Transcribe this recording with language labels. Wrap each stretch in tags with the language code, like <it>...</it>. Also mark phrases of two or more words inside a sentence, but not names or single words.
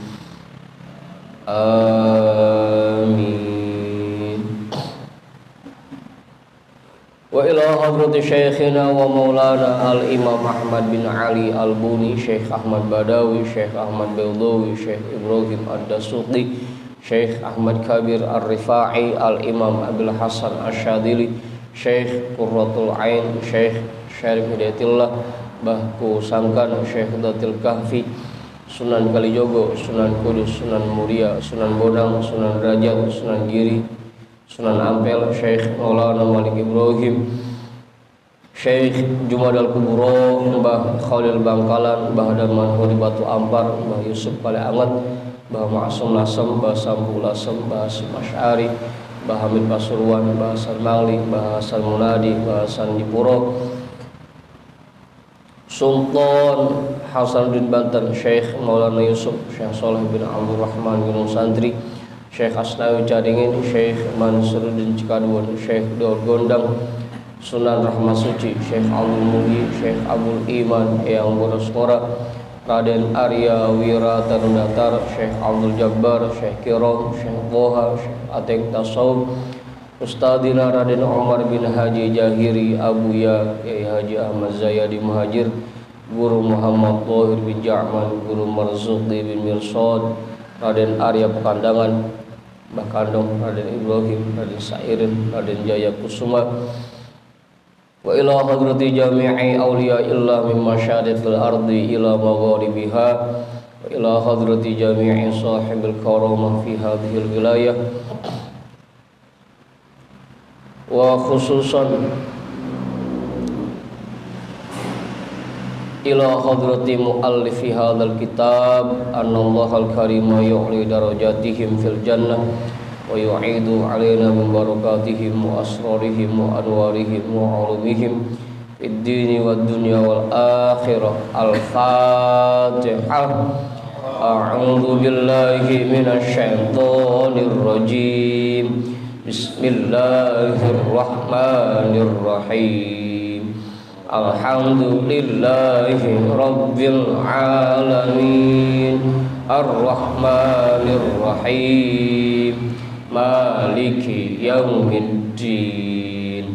<ar>و إلى حضرة شيخنا و مولانا الإمام Ahmad bin Ali al-Buni, Syekh Ahmad Badawi, Syekh Ahmad Baydawi, Syekh Ibrahim ad-Dasuqi, Syekh Ahmad Kabir ar-Rifa'i, al-imam Abil Hasan Asyadili, Syekh Qurratul Ain, Syekh Syarif Hidayatillah, Bahku Sangkan, Syekh Datil Kahfi, Sunan Kalijogo, Sunan Kudus, Sunan Muria, Sunan Bonang, Sunan Derajat, Sunan Giri, Sunan Ampel, Syekh Maulana Malik Ibrahim, Syekh Jumadal Kubro, Mbah Khalil Bangkalan, Mbah Daman Huri Batu Ampar, Mbah Yusuf Pale Anget, Mbah Ma'asum Lasem, Mbah Sambu Lasem, Mbah Hasim Asy'ari, Mbah Hamid Pasuruan, Mbah Hasan Mangli, Mbah Hasan Munadi, Mbah Hasan Dipuro, Sultan Hasanuddin Banten, Syekh Maulana Yusuf, Syekh Soleh bin Abdul Rahman Gunung Santri, Syekh Asnawi Caringin, Syekh Mansuruddin Cikadun, Syekh Dor Gondang, Sunan Rahmat Suci, Syekh Abdul Mugi, Syekh Abdul Iman Eyang Bonoskora, Raden Arya Wira Tarudatar, Syekh Abdul Jabbar, Syekh Kirom, Syekh Boha, Syekh Ateng Tasawuf, Ustadina Raden Umar bin Haji Jahiri Abuya, Kiai Haji Ahmad Zayadi Muhajir, Guru Muhammad Thohir bin Ja'man, Guru Marzuqi bin Mirsad, Raden Arya Pekandangan, Mbah Kandong, Raden Ibrahim, Raden Sairin, Raden Jaya Kusuma. و إلى حضرة جميع أولياء إلا من مشارق الأرض إلى مغاربها و إلى حضرة جميع صاحب الكرامة في هذه الولاية و خصوصا إلى حضرة مؤلف هذا الكتاب أن الله الكريم يعلي درجاتهم في الجنة و يعيد علينا من بركاتهم و أسرارهم و أنوارهم و علومهم في الدين و الدنيا و الآخرة. Al-Fatihah. أعوذ بالله من الشيطان الرجيم. Bismillahirrahmanirrahim. الحمد لله رب العالمين الرحمن الرحيم مالك يوم الدين.</ar>